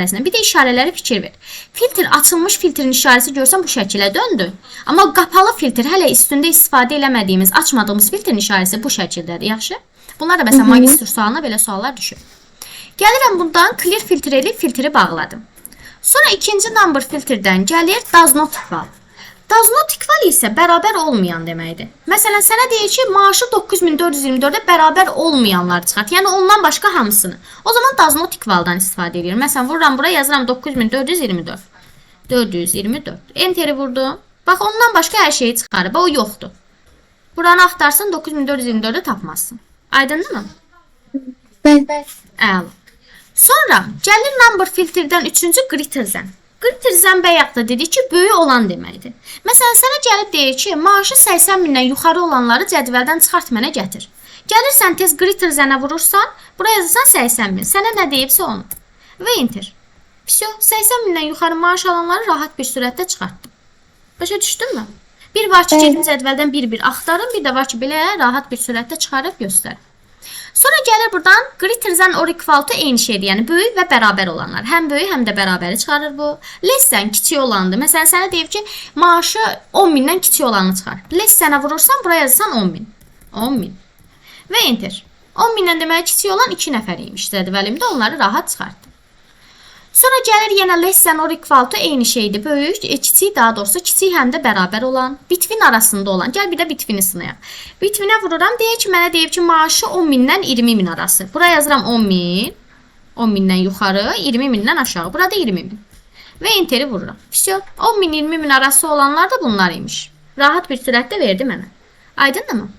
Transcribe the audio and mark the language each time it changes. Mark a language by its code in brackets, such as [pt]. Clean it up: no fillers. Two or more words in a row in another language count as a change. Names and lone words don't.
[az] Bir də işarələri fikir ver. Filtr, açılmış filtrin işarəsi görsən bu şəkilə döndü. Amma qapalı filtr, hələ üstündə istifadə eləmədiyimiz, açmadığımız filtrin işarəsi bu şəkildədir. Yaxşı? Bunlar da məsələn magistr sualına belə suallar düşür. Gəlirəm bundan clear filtr eləyib filtri bağladım. Sonra ikinci number filtrdən gəlir [en] does not equal. Does not equal [az] isə bərabər olmayan deməkdir. Məsələn, sənə deyir ki, maaşı 9424-ə bərabər olmayanlar çıxart. Yəni, ondan başqa hamısını. O zaman [en] does not equal-dan [az] istifadə edir. Məsələn, vururam bura, yazıram 9424. 424. Enteri vurdum. Bax, ondan başqa hər şeyi çıxarıb. O yoxdur. Buranı axtarsın, 9424-ə tapmazsın. Aydındır mı? Bəli. Əla. Sonra, gəlir number filtrdən üçüncü [en] greater than. Greater than [az] bayaq da dedik ki, böyük olan deməkdir. Məsələn, sənə gəlib deyir ki, maaşı 80 mindən yuxarı olanları cədvəldən çıxart mənə gətir. Gəlirsən tez [en] greater than-ə [az] vurursan, buraya yazırsan 80 min. Sənə nə deyibsə onu. Və enter. Всё, 80 mindən yuxarı maaş alanları rahat bir sürətdə çıxartdım. Başa düşdünmü? Bir var ki, gedim cədvəldən bir-bir axtarım, bir də var ki, belə rahat bir sürətdə çıxarıb göstərim. Sonra gəlir buradan [en] greater than or equal to [az] eyni şeydir. Yəni, böyük və bərabər olanlar. Həm böyük, həm də bərabəri çıxarır bu. [en] Less than [az] kiçik olandır. Məsələn, sənə deyib ki, maaşı 10 mindən kiçik olanı çıxar. [en] Less than-ə [az] vurursan, buraya yazırsan 10 min. 10 min. Və enter. 10 mindən deməli kiçik olan 2 nəfər imiş cədvəlimdə. Onları rahat çıxartdım. Sonra gəlir yenə [en] less than or equal to [az] eyni şeydir. Böyük, kiçik, daha doğrusu kiçik həm də bərabər olan, between arasında olan. Gəl bir də between-i sınayaq. Between-ə vururam. Deyək ki, mənə deyib ki, maaşı 10 mindən 20 min arası. Buraya yazıram 10 min. 10 mindən yuxarı, 20 mindən aşağı. Burada 20 min. Və enteri vururam. Всё. 10 min 20 min arası olanlar da bunlar imiş. Rahat bir sürətdə verdi mənə. Aydındır mı?